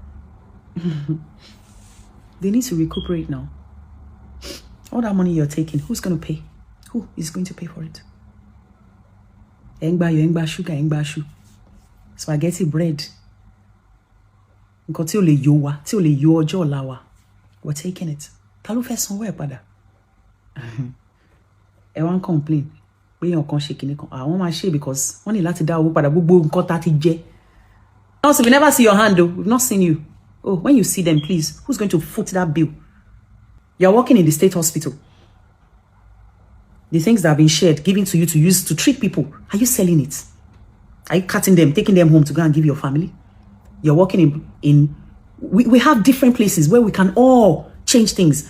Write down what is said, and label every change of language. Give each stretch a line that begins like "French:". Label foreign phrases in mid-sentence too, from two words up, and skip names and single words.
English: They need to recuperate now. All that money you're taking, who's going to pay? Who is going to pay for it? Engba sugar, engba shoe. Spaghetti bread. We're taking it.
Yoruba: Ta ló fẹ́ sanwó ẹ̀ padà? Ẹ wá ń complain.
English: We don't shake kan. I want my share because
Yoruba: wọ́n ní láti dá owó padà gbogbo nǹkan tá ti jẹ.
English: Also, we never see your hand though. We've not seen you. Oh, when you see them, please, who's going to foot that bill? You're working in the state hospital. The things that have been shared, given to you to use to treat people, are you selling it? Are you cutting them, taking them home to go and give your family? You're working we have different places where we can all change things.